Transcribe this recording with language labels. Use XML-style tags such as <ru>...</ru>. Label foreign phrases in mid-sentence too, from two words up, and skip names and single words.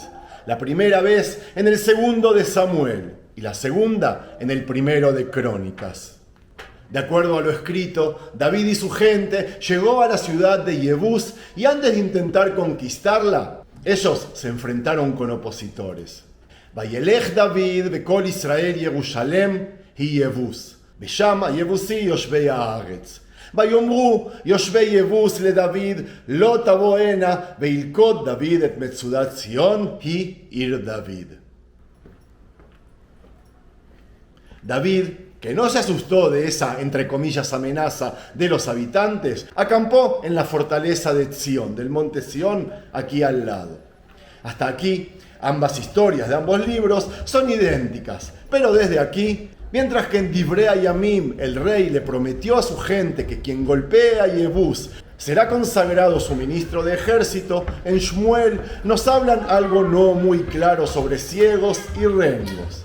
<es>La primera vez en el segundo de Samuel y la segunda en el primero de Crónicas. De acuerdo a lo escrito, David y su gente llegó a la ciudad de Yebús y antes de intentar conquistarla, ellos se enfrentaron con opositores.</es> <he>וילך דוד וכל ישראל ירושלם היא יבוס, ושם היבוסי יושבי הארץ. ויאמרו יושבי יבוס לדוד לא תבוא הנה וילכוד דוד את מצודת ציון היא עיר דוד.</he> <es>David, que no se asustó de esa, entre comillas, amenaza de los habitantes, acampó en la fortaleza de Sión, del monte Sión, aquí al lado. Hasta aquí, ambas historias de ambos libros son idénticas, pero desde aquí, mientras que en Divrei Hayamim el rey le prometió a su gente que quien golpee a Yebús será consagrado su ministro de ejército, en Shmuel nos hablan algo no muy claro sobre ciegos y rengos.</es>